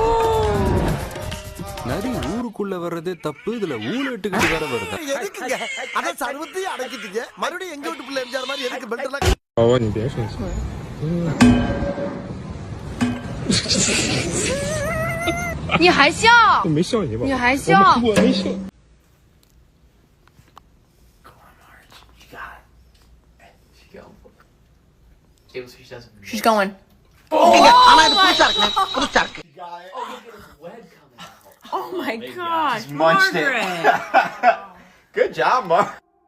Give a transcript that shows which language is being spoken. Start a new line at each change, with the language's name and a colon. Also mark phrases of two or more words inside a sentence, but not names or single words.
Tamil: நரி ஊருக்குள்ள வர்றதே தப்பு, இதுல ஊழட்டுக்கிட்டு வேற வருது. எதுக்குங்க அத சர்வத்தையும் அடக்கிட்டீங்க? மறுபடியும் எங்க வீட்டு பிள்ளை எம்ஜிஆர் மாதிரி எதுக்கு பெல்ட் எல்லாம்? நீ பேசு.
Chinese: 你还笑？没笑你吧？你还笑？我没笑。
English: She's going.
Tamil: ஆனா இது புதுசா இருக்கு, புதுசா இருக்கு.
English: Oh my gosh, Margaret. Good job, Mark.